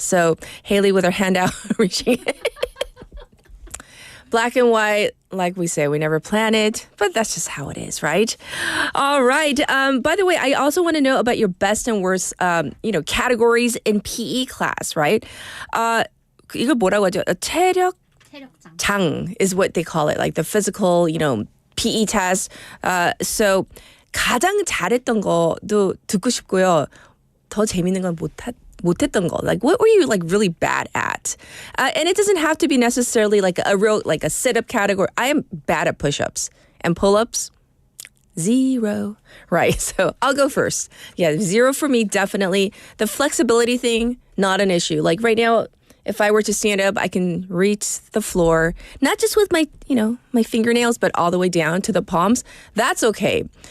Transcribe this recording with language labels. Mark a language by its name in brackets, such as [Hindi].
[English] So Haley with her hand out, reaching it. Black and white, like we say, we never plan it, but that's just how it is, right? All right. By the way, I also want to know about your best and worst, categories in PE class, right? [Korean] 이거 뭐라고 하죠? 체력장 [English] is what they call it, like the physical, PE test. So [Korean] 가장 잘했던 거도 듣고 싶고요. 더 재밌는 건 못했던 거. [English] Like, what were you like really bad at? And it doesn't have to be necessarily like a sit-up category. I am bad at push-ups and pull-ups. 0. Right. So I'll go first. Yeah, 0 for me, definitely. The flexibility thing, not an issue. Like right now, if I were to stand up, I can reach the floor, not just with my, my fingernails, but all the way down to the palms. That's okay.